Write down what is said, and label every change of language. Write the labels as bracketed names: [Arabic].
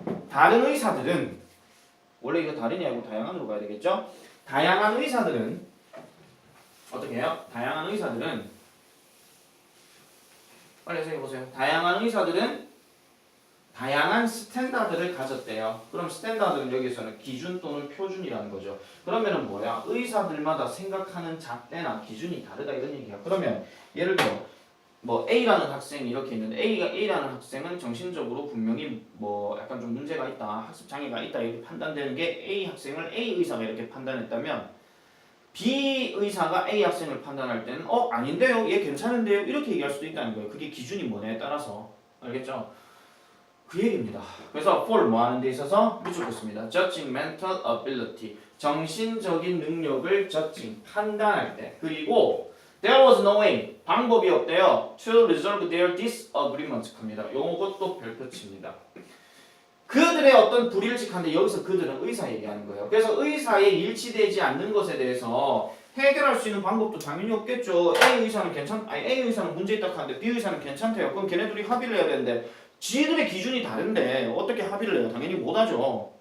[Korean] 다른 의사들은 원래 이거 다른이 아니고 다양한으로 가야 되겠죠? 다양한 의사들은 어떻게 해요? 다양한 의사들은 빨리 해석해 보세요. 다양한 의사들은 다양한 스탠다드를 가졌대요. 그럼 스탠다드는 여기서는 기준 또는 표준이라는 거죠. 그러면은 뭐야? 의사들마다 생각하는 잣대나 기준이 다르다 이런 얘기야. 그러면 예를 들어 뭐 A라는 학생이 이렇게 있는데 A라는 학생은 정신적으로 분명히 뭐 약간 좀 문제가 있다, 학습 장애가 있다 이렇게 판단되는 게 A 학생을 A 의사가 이렇게 판단했다면 B 의사가 A 학생을 판단할 때는 아닌데요, 얘 괜찮은데요 이렇게 얘기할 수도 있다는 거예요. 그게 기준이 뭐냐에 따라서. 알겠죠? 그 얘기입니다. 그래서 for 뭐 하는 데 있어서 미쳤습니다. [English] judging mental ability [Korean] 정신적인 능력을 judging 판단할 때. 그리고 [English] there was no way [Korean] 방법이 없대요. [English] to resolve their disagreement [Korean] 합니다. 요것도 별표칩니다. 그들의 어떤 불일치한데 여기서 그들은 의사 얘기하는 거예요. 그래서 의사의 일치되지 않는 것에 대해서 해결할 수 있는 방법도 당연히 없겠죠. A 의사는 문제 있다고 하는데 B 의사는 괜찮대요. 그럼 걔네들이 합의를 해야 되는데 지들의 기준이 다른데 어떻게 합의를 해요? 당연히 못하죠.